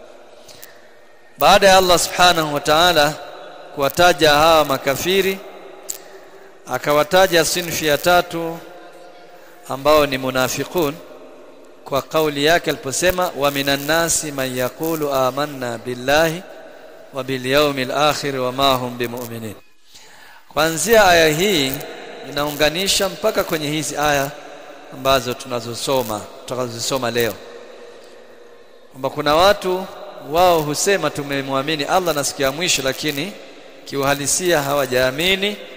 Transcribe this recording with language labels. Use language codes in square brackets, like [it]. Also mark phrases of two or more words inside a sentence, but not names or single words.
[sw] Baada ya Allah [ar] سبحانه وتعالى [sw] kuwataja hawa makafiri, akawataja sinfi ya 3 ambao ni munafiqun kwa kauli yake aliposema [ar] ومن الناس من يقول آمنا بالله وباليوم الآخر وما هم بمؤمنين. [sw] Kuanzia aya hii inaunganisha mpaka kwenye hizi aya ambazo tutakazosoma leo, kwamba kuna watu wao husema tumemwamini Allah na siku ya mwisho, lakini kiuhalisia hawajaamini.